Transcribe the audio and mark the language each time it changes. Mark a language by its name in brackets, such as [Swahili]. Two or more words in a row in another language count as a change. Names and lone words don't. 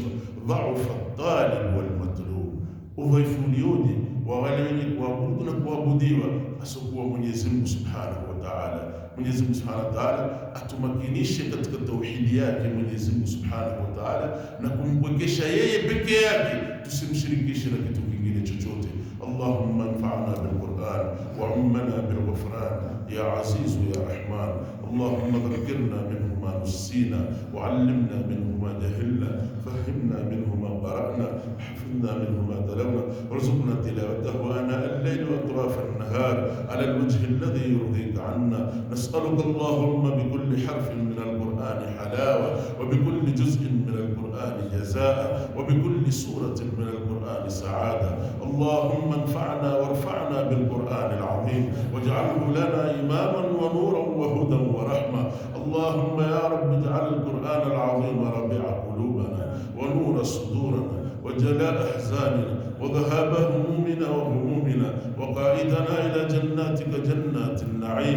[Arabic] ضعف الطالب والمطلوب, [Swahili] udhaifu ulioje wa wale wenye kuabudu na kuabudiwa asokuwa Mwenyezi Mungu [Arabic] سبحانه وتعالى. [Swahili] Mwenyezi Mungu [Arabic] سبحانه وتعالى [Swahili] atumakinishe katika tauhidi yake Mwenyezi Mungu Subhanahu wa Ta'ala, na kumpwekesha yeye peke yake, tusimshirikishe na kitu kingine chochote. [Arabic] اللهم انفعنا بالقرآن وعمنا بالغفران يا عزيز يا رحمن. اللهم ذكرنا منه ما نسينا وعلمنا منه ما جهلنا وفهمنا منه ما قرأنا وحفظنا منه ما تلونا وارزقنا تلاوته آناء الليل وأطراف النهار على الوجه الذي يرضيك عنا. نسألك اللهم بكل حرف من القرآن حلاوة وبكل جزء من القرآن جزاء وبكل سورة من القرآن سعادة. Allahumma انفعنا وارفعنا بالقرآن العظيم واجعله لنا إماما ونورا وهدى ورحمة. اللهم يا رب اجعل القرآن العظيم ربيع قلوبنا ونور صدورنا وجلاء أحزاننا وذهاب همومنا وهمومنا وقائدنا إلى جناتك جنات النعيم.